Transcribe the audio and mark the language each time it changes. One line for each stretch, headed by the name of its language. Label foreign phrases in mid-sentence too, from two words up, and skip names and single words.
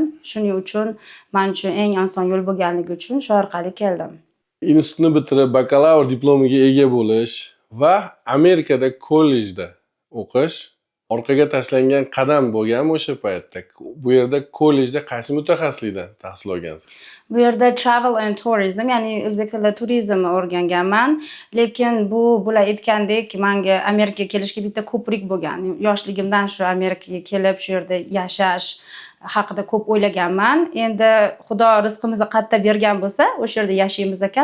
Uzbek: Shuning uchun men uchun eng oson yo'l bo'lganligi uchun shu orqali keldim. Institutni bitirib bakalavr diplomiga ega bo'lish va Amerikada kollejda o'qish orqaga tashlangan qadam bo'lganmi o'sha paytda? Bu yerda kollejda qaysi mutaxassislikdan tahsil olgansiz?
English: Bu yerda travel and tourism,
Uzbek: ya'ni o'zbek tilida turizmni o'rganganman, lekin bular aytgandek, menga Amerikaga kelishga bitta ko'prik bo'lgan. Yoshligimdan shu Amerikaga kelib, shu yerda yashash haqida ko'p o'ylaganman. Endi Xudo rizqimizni qatta bergan bo'lsa, o'sha yerda yashaymiz ekan.